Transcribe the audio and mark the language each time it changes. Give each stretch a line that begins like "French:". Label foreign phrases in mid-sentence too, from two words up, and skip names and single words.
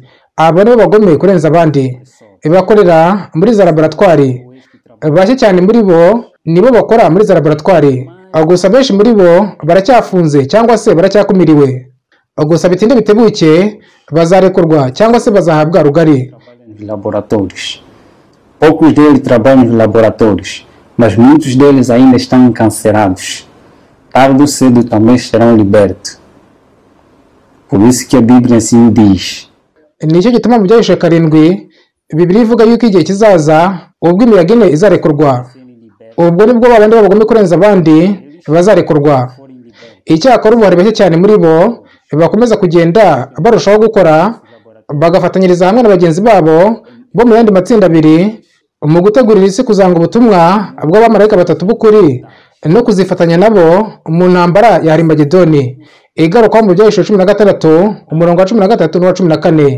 Kinyarwanda: Abo nibo bagome kurenza abandi. Bakorera muri za laboratwari. Bashya cyane muri bo nibo bakora muri za laboratwari. Gusa benshi muri bo baracyafunze cyangwa se baracyakumiriwe. Gusa bitinde bitebuke bazarekurwa cyangwa se bazahabwa rugari.
Portuguese: Laboratórios. Poucos deles trabalham nos laboratórios, mas muitos deles ainda estão encarcerados. Tarde ou cedo também serão libertos. Por isso que a Bíblia assim diz.
Kinyarwanda: Nicyo gituma mu Byahishuwe 7 Bibiliya ivuga yuko igihe kizaza ubwo imiyaga ine izarekurwa. Ubwo nibwo babandi babagome kurenza abandi bazarekurwa. Icyakora ubu hari bake cyane muri bo bakomeza kugenda barushaho gukora, bagafatanyiriza hamwe na bagenzi babo bo mu yandi matsinda abiri mu gutegurira isi kuzanga ubutumwa bw'abamarayika batatu b'ukuri no kuzifatanya nabo mu ntambara ya Harimagedoni igaruka mu Byahishuwe 16 umurongo wa 13 n'uwa 14.